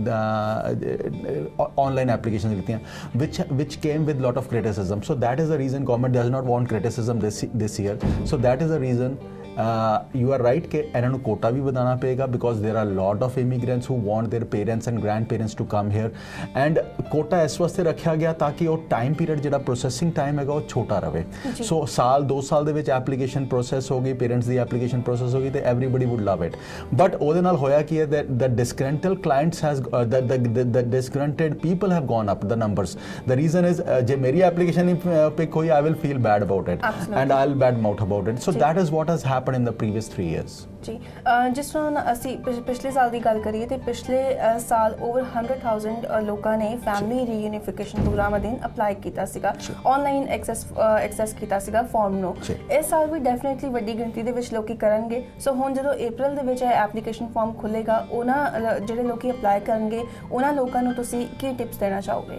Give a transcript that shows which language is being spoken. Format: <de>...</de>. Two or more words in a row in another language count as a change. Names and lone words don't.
<pa>ਆਨਲਾਈਨ ਐਪਲੀਕੇਸ਼ਨਸ ਲਿੱਤੀਆਂ</pa> <en>which came with lot of criticism so that is the reason government does not want criticism this year so that is the reason you are right</en> <pa>ਕਿ ਇਹਨਾਂ ਨੂੰ ਕੋਟਾ ਵੀ ਵਧਾਉਣਾ</pa> <en>ਪਏਗਾ because there are lot of immigrants who want their parents and grandparents to come here and</en> <pa>ਕੋਟਾ ਇਸ ਵਾਸਤੇ ਰੱਖਿਆ ਗਿਆ ਤਾਂ ਕਿ ਉਹ ਟਾਈਮ ਪੀਰੀਅਡ ਜਿਹੜਾ ਪ੍ਰੋਸੈਸਿੰਗ ਟਾਈਮ ਹੈਗਾ ਉਹ ਛੋਟਾ ਰਵੇ ਸੋ ਸਾਲ 2 ਸਾਲ ਦੇ ਵਿੱਚ ਐਪਲੀਕੇਸ਼ਨ ਪ੍ਰੋਸੈਸ ਹੋ ਗਈ ਪੇਰੈਂਟਸ ਦੀ ਐਪਲੀਕੇਸ਼ਨ ਪ੍ਰੋਸੈਸ ਹੋ ਗਈ ਤੇ</pa> <en>everybody would love it but</en> <pa>ਉਹਦੇ ਨਾਲ ਹੋਇਆ ਕੀ ਹੈ</pa> <en>that the disgruntled clients has the disgruntled people have gone up the numbers the reason is</en> <pa>ਜੇ ਮੇਰੀ ਐਪਲੀਕੇਸ਼ਨ ਨਹੀਂ ਪਿਕ ਹੋਈ</pa> <en>I will feel bad about it and I'll bad mouth about it so that is what has happened in the previous 3 years</en> <pa>ਜੀ ਜਿਸ ਤਰ੍ਹਾਂ ਅਸੀਂ ਪਿਛਲੇ ਸਾਲ ਦੀ ਗੱਲ ਕਰੀਏ ਤੇ ਪਿਛਲੇ ਸਾਲ ਓਵਰ 100,000 ਲੋਕਾਂ ਨੇ</pa> <en>family reunification program</en> <pa>ਅਧੀਨ ਅਪਲਾਈ ਕੀਤਾ ਸੀਗਾ</pa> <en>online access</en> <pa>ਕੀਤਾ ਸੀਗਾ ਫਾਰਮ ਨੂੰ ਇਸ ਸਾਲ ਵੀ ਡੈਫੀਨਿਟਲੀ ਵੱਡੀ ਗਿਣਤੀ ਦੇ ਵਿੱਚ ਲੋਕੀ ਕਰਨਗੇ ਸੋ ਹੁਣ ਜਦੋਂ ਅਪ੍ਰੈਲ ਦੇ ਵਿੱਚ ਇਹ</pa> <en>application form</en> <pa>ਖੁੱਲੇਗਾ ਉਹਨਾਂ ਜਿਹੜੇ ਲੋਕੀ ਅਪਲਾਈ ਕਰਨਗੇ ਉਹਨਾਂ ਲੋਕਾਂ ਨੂੰ ਤੁਸੀਂ ਕੀ ਟਿਪਸ ਦੇਣਾ ਚਾਹੋਗੇ</pa>